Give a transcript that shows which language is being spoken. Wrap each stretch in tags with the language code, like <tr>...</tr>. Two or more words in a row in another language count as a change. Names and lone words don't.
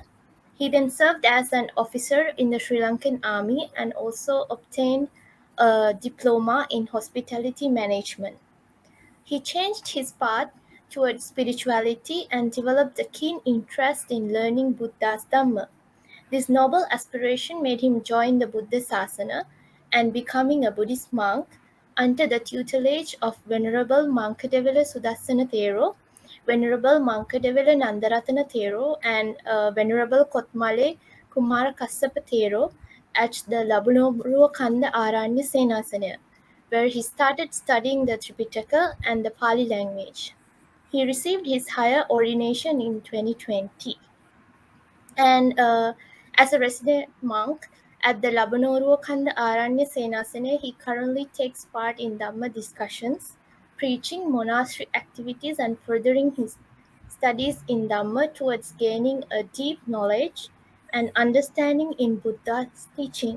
<en>He then served as an officer in the Sri Lankan Army and also obtained a diploma in hospitality management. He changed his path towards spirituality and developed a keen interest in learning Buddha's Dhamma. This noble aspiration made him join the Buddha Sasana and becoming a Buddhist monk under the tutelage of Venerable Mankadevela Sudassana Thero, Venerable Mankadevela Nandaratana Thero, and Venerable Kotmale Kumara Kassapa Thero at the Labunoruwa Kanda Aranya Senasana, where he started studying the Tripitaka and the Pali language. He received his higher ordination in 2020. And as a resident monk at the Labanoruwa Kanda Aranya Senasane, he currently takes part in Dhamma discussions, preaching monastery activities, and furthering his studies in Dhamma towards gaining a deep knowledge and understanding in Buddha's teaching.</en>